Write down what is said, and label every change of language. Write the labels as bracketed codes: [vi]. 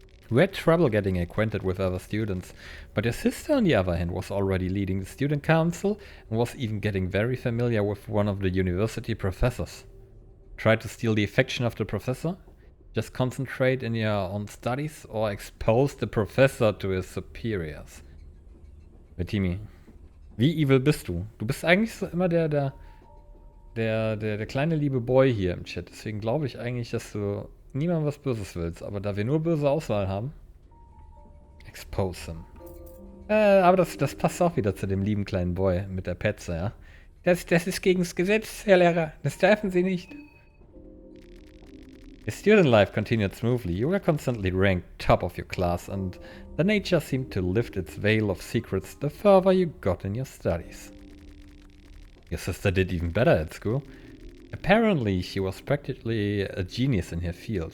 [en] You had trouble getting acquainted with other students, but your sister, on the other hand, was already leading the student council and was even getting very familiar with one of the university professors. Try to steal the affection of the professor? Just concentrate in your own studies or expose the professor to his superiors? [de] Timmy, wie evil bist du? Du bist eigentlich so immer der kleine liebe Boy hier im Chat. Deswegen glaube ich eigentlich, dass du niemand was Böses willst, aber da wir nur böse Auswahl haben, [en] expose him. [de] Aber das passt auch wieder zu dem lieben kleinen Boy mit der Petze, ja. Das ist gegen das Gesetz, Herr Lehrer. Das dürfen Sie nicht. [en] Your student life continued smoothly. You were constantly ranked top of your class, and the nature seemed to lift its veil of secrets the further you got in your studies. Your sister did even better at school. Apparently, she was practically a genius in her field.